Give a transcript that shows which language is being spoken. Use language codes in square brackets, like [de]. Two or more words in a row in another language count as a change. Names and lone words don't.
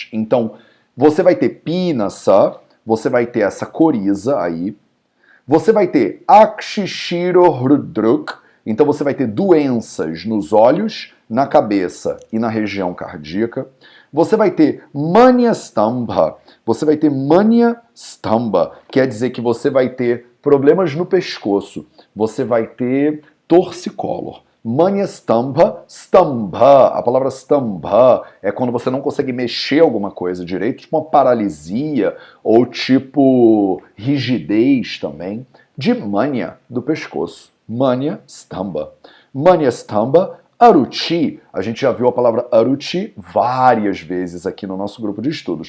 [pt] Então, você vai ter pinasa, você vai ter essa coriza aí, você vai ter [sa] अक्षिशिरो हृद्रुक्, [pt] então você vai ter doenças nos olhos, na cabeça e na região cardíaca. Você vai ter [sa] मन्या स्तम्भ, [pt] você vai ter [sa] मन्या स्तम्भ, [pt] quer dizer que você vai ter problemas no pescoço, você vai ter torcicolor. [sa] मन्या स्तम्भ, स्तम्भ, [pt] a palavra stambha é quando você não consegue mexer alguma coisa direito, tipo uma paralisia ou tipo rigidez também, de manya, do pescoço. [sa] मन्या स्तम्भ। मन्या स्तम्भ, अरुचि. [pt] A gente já viu a palavra Aruchi várias vezes aqui no nosso grupo de estudos.